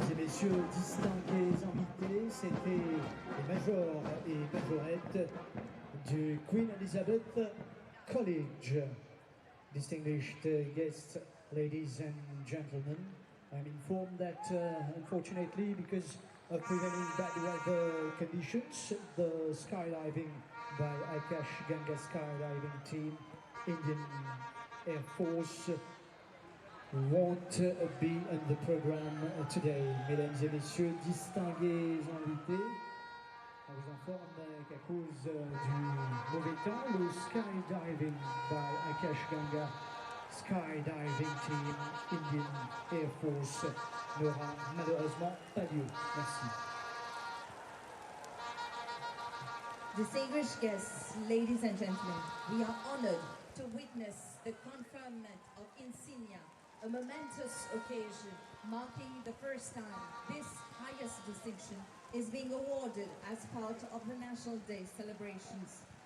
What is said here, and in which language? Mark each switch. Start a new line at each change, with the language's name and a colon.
French: messieurs, distingués invités, c'était les majors et majorettes du Queen Elizabeth College.
English: Distinguished guests, ladies and gentlemen, I'm informed that unfortunately, because of prevailing bad weather conditions, the skydiving by Akash Ganga skydiving team, Indian Air Force, won't be on the program today.
French: Mesdames et messieurs, distingués invités, on vous informe qu'à cause du mauvais temps, le skydiving by Akash Ganga skydiving team, Indian Air Force, n'aura malheureusement pas lieu. Merci.
English: Distinguished guests, ladies and gentlemen, we are honored to witness the conferment of insignia, a momentous occasion marking the first time this highest distinction is being awarded as part of the National Day celebrations.